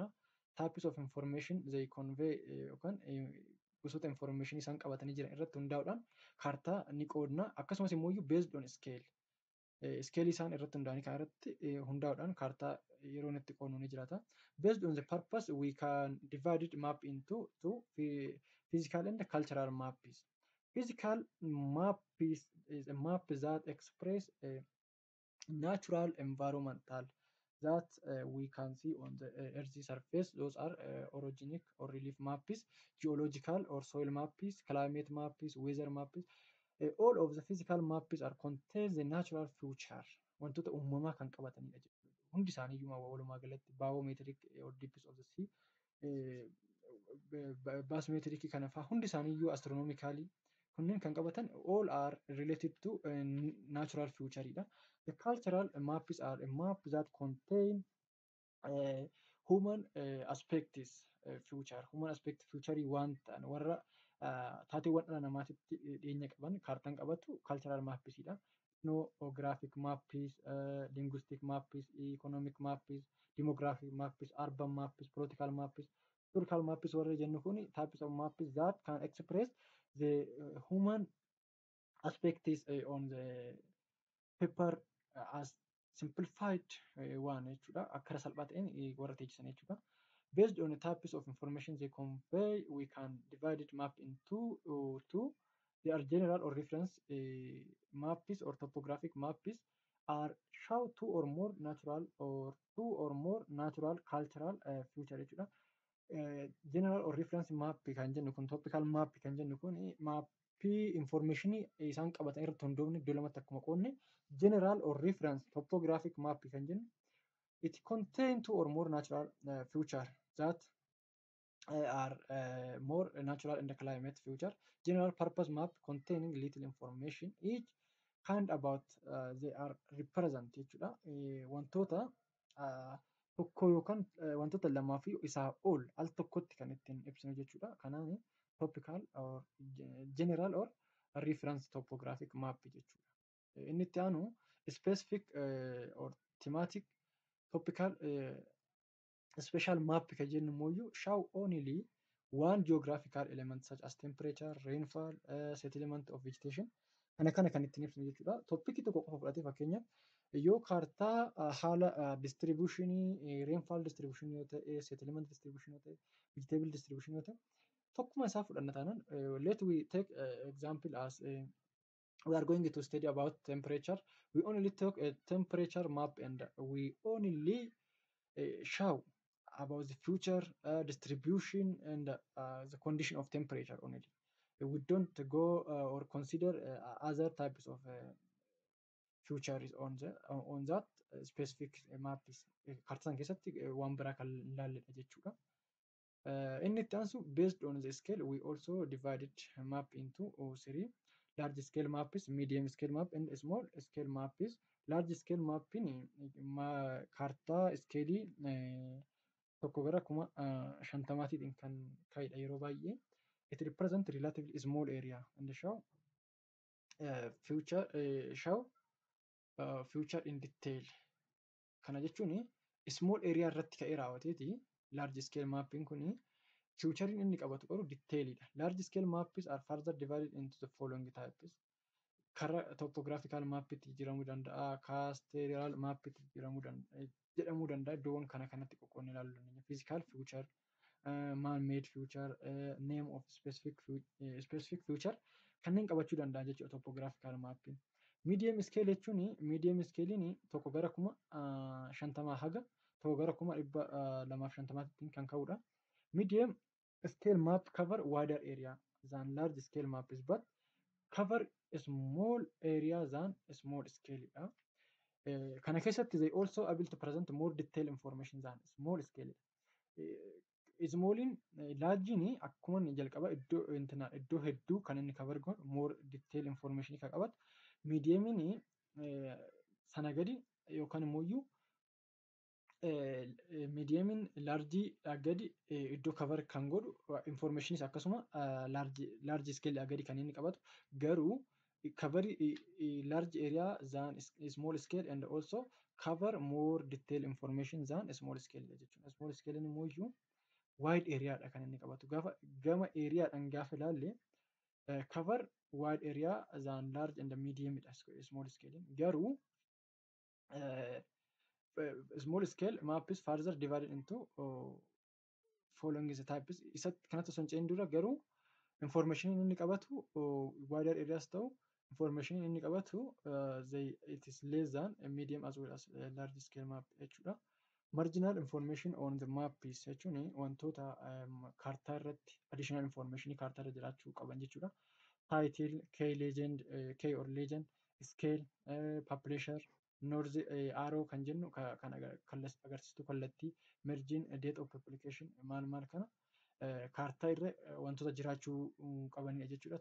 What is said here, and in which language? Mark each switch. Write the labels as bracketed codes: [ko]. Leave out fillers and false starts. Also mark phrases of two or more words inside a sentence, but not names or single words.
[en] Types of information they convey [om] yookaan gosoota information isaan qabatanii jiran irratti hundaa'uudhaan kaartaa ni qoodna. Akkasumas immoo [en] based on scale scale [om] isaan irratti hundaa'anii kan irratti hundaa'uudhaan kaartaa yeroo itti qoodnu ni jiraata. [en] Based on the purpose we can divide it map into two physical and cultural maps. Physical map is a map that express natural environmental that we can see on the earth's surface. Those are orogenic or relief maps, geological or soil maps, climate maps, weather maps. All of the physical maps are contain the natural feature. [om] Wantoota uumamaa kan qabatanidha jechuudha. Hundi isaaniiyyuu walumaa galatti [en] biometric or depths of the sea, [om] barometric kana fa'aa hundi isaaniiyyuu astronomically kunneen kan qabatan [en] all are related to natural featureidha. The cultural maps are a map that contain human aspects future. Human aspect future [om] waan ta'an warra taateewwan dhala namaatitti dhiyeenya qaban kaartaan qabatu [en] cultural mapsidha. Ethnographic maps, linguistic maps, economic maps, demographic maps, urban maps, political maps, historical maps [om] warra jennu kun [en] types of maps that can express the human aspects on the paper as simplified one jechuudha. [om] Akka salphaa ta'een warra teechisan jechuudha. [en] Based on the types of information they convey, we can divide it map into two. They are general or reference maps or topographic maps are show two or more natural cultural feature jechuudha. General or reference map [om] kan jennu kun [en] topical map [om] kan jennu kun maappii [en] information [om] isaan qabatan irratti hundoofne iddoo lamatti akkuma qoodne [en] general or reference topographic map [om] kan jennu [en] it contain two or more natural feature that are more natural in the climate feature. General purpose map containing little information each kind about they are represent jechuudha. [om] Wantoota tokko yookaan wantoota lamaa fi isaa ol al tokkotti kan ittiin ibsinu jechuudha. [en] Kanaaf topical or general or reference topographic map jechuudha. [om] Inni itti aanu [en] specific or thematic topical special map [om] kan jennu immoo [en] show only one geographical element such as temperature, rainfall, settlement of vegetation. [om] Kana kan ittiin ibsinu jechuudha. Toppikii tokko qofa fudhatee fakkeenyaaf yoo kaartaa haala [en] distribution rainfall distribution [om] yoo ta'e, [en] settlement distribution [om] yoo ta'e, [en] vegetable distribution [om] yoo ta'e, tokkuma isaa fudhanna taanaan [en] let we take example as we are going to study about temperature. We only take a temperature map and we only show about the future distribution and the condition of temperature only. We don't go or consider other types of future is on that specific map is [om] kaartaan keessatti waan biraa kan ilaalledha jechuudha. Inni itti aansu [en] based on the scale we also divided map into three large scale maps, medium scale map and small scale maps. Large scale mapping [om] kaartaa iskeelii tokko gara 50,000 kan ka'edha yeroo baay'ee. [en] It represents relatively small area and show future in detail. [om] Kana jechuun [en] small area [om] irratti ka'ee raawwateeti [en] large scale mapping [om] kuni future inni qabatu garuu detailidha. [en] Large scale maps are further divided into the following types. [om] Kara [en] topographical mapitti [om] jijjiiramuu danda'a, [en] cadastral mapitti [om] jedhamuu danda'a. Iddoowwan kanatti qoqqoodnee ilaaluu dandeenya. [en] Physical feature, man-made feature, name of specific feature [om] kanneen qabachuu danda'a jechuudha [en] topographical mapping. Medium scale [om] jechuun [en] medium scalein [om] tokko gara 50 haga tokko gara 250 kan ka'udha. [en] Medium scale map cover wider area than large scale maps but cover a small area than a small scale. [om] Kana keessatti [en] they also able to present more detailed information than small scale. [om] Smalliin largein akkuma jalqaba iddoo hedduu kan inni cover godhu [en] more detailed information [om] kan qabatu. Mediumin sana gadi yookaan immoo mediumin large gadi iddoo cover kan godhu informationis akkasuma [en] large scale [om] gadi kan inni qabatu garuu [en] cover a large area than small scale and also cover more detailed information than small scale [om] jechuudha. [en] Small scale [om] immoo iyyuu [en] wide area [om] dha kan inni qabatu. Gaafa gama [en] area [om] dhaan gaafa ilaalle [en] cover wide area than large and medium dha small scale. Garuu small scale map is further divided into following the types. [om] Isa kanatti osoo hin ce'in dura garuu information inni qabatu [en] wider areas [om] ta'u information inni qabatu [en] it is less than a medium as well as a large scale map [om] jechuudha. [en] Marginal information on the map is [om] jechuun wantoota kaartaa irratti [en] additional information [om] kaartaa irra jiraachuu qaban jechuudha. [en] Title, key legend, key or legend, scale, publisher, north arrow [om] kan jennu kan agarsiistu kallattii, margin, [en] date of publication [om] maal kana kaartaa irra wantoota jiraachuu qabanidha jechuudha.